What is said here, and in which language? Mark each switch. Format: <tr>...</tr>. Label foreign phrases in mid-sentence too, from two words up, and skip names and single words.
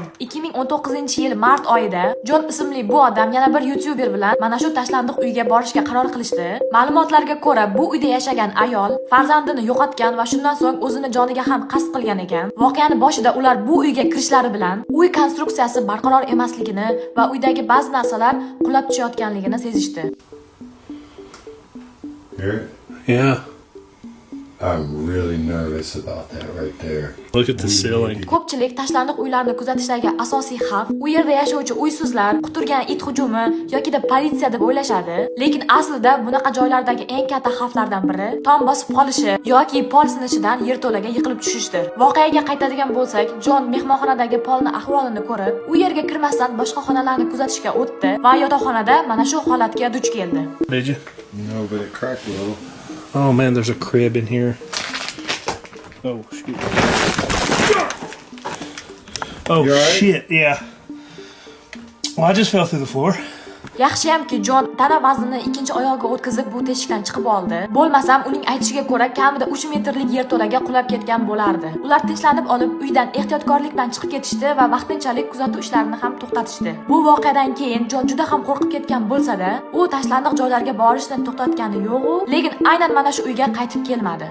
<uz>2019-yil mart oyida Jon ismli bu odam yana bir YouTuber bilan mana shu tashlandiq uyga borishga qaror qilishdi. Ma'lumotlarga ko'ra, bu uyda yashagan ayol farzandini yo'qotgan va shundan so'ng o'zini joniga ham qasd qilgan ekan. Voqeani boshida ular bu uyga kirishlari bilan uy konstruksiyasi barqaror emasligini va uydagi ba'zi narsalar qulab tushayotganligini sezishdi.</uz> <en>Yeah. I'm really nervous about that right there. Look at the ceiling.</en> <uz>Ko'pchilik tashlandiq uylarni kuzatishdagi asosiy xavf u yerda yashovchi uysizlar, quturgan it hujumi yoki politsiya deb o'ylashadi. Lekin aslida bunaqa joylardagi eng katta xavflardan biri tom bosib qolishi yoki pol sinishidan yerto'laga yiqilib tushishdir. Voqeaga qaytadigan bo'lsak, Jon mehmonxonadagi polni ahvolini ko'rib, u yerga kirmasdan boshqa xonalarni kuzatishga o'tdi va yotoqxonada mana shu holatga duch keldi.</uz> <en>Did you? No, but it cracked a little. Oh man, there's a crib in here. Oh shoot. Oh You all right? shit, yeah. Well, I just fell through the floor.</en> <uz>Yaxshiyamki Jon tana vaznini ikkinchi oyog'iga o'tkazib bu teshikdan chiqib oldi. Bo'lmasam uning aytishiga ko'ra kamida 3 metrlik yerto'laga qulab ketgan bo'lardi. Ular tinchlanib olib uydan ehtiyotkorlik bilan chiqib ketishdi va vaqtinchalik kuzatuv ishlarini ham to'xtatishdi. Bu voqeadan keyin Jon juda ham qo'rqib ketgan bo'lsa-da, u tashlandiq joylarga borishni to'xtatgani yo'q-u, lekin aynan mana shu uyga qaytib kelmadi.</uz>